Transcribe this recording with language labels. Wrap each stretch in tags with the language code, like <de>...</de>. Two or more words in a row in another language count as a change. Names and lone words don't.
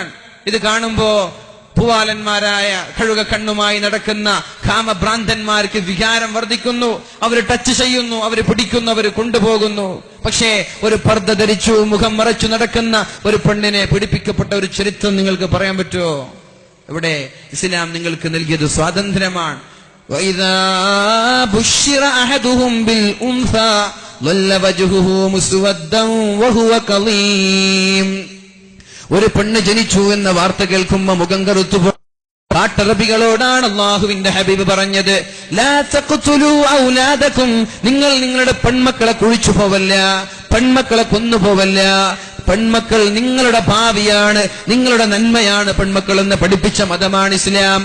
<ml>ഇത് കാണുമ്പോ പൂവാലന്മാരായ കഴുക കണ്ണുമായി നടക്കുന്ന കാമഭ്രാന്തന്മാർക്ക് വികാരം വർദ്ധിക്കുന്നു. അവർ ടച്ച് ചെയ്യുന്നു, അവർ പിടിക്കുന്നു, അവർ കൊണ്ടുപോകുന്നു. പക്ഷേ ഒരു പർദ്ദ ധരിച്ചു മുഖം മറച്ചു നടക്കുന്ന ഒരു പെണ്ണിനെ പീഡിപ്പിക്കപ്പെട്ട ഒരു ചരിത്രം നിങ്ങൾക്ക് പറയാൻ പറ്റുമോ? ഇവിടെ ഇസ്ലാം നിങ്ങൾക്ക് നൽകിയത് സ്വാതന്ത്ര്യമാണ്.</ml> <ar>وَإِذَا بُشِّرَ أَحَدُهُمْ بِالْأُنْثَى ظَلَّ وَجْهُهُ مُسْوَدًّا وَهُوَ كَظِيمٌ.</ar> <ml>ഒരു പെണ്ണ് ജനിച്ചു എന്ന വാർത്ത കേൾക്കുമ്പോൾ മുഖം കറുത്തുപോ. കാട്ടറബികളോടാണ് അല്ലാഹുവിന്റെ ഹബീബ് പറഞ്ഞത്,</ml> <ar>لا تقتلوا أولادكم.</ar> <ml>നിങ്ങൾ നിങ്ങളുടെ പെൺമക്കളെ കുഴിച്ചു പോവല്ല, പെൺമക്കളെ കൊന്നുപോവല്ല. പെൺമക്കൾ നിങ്ങളുടെ ഭാവിയാണ്, നിങ്ങളുടെ നന്മയാണ് പെൺമക്കൾ എന്ന് പഠിപ്പിച്ച മതമാണ് ഇസ്ലാം.</ml>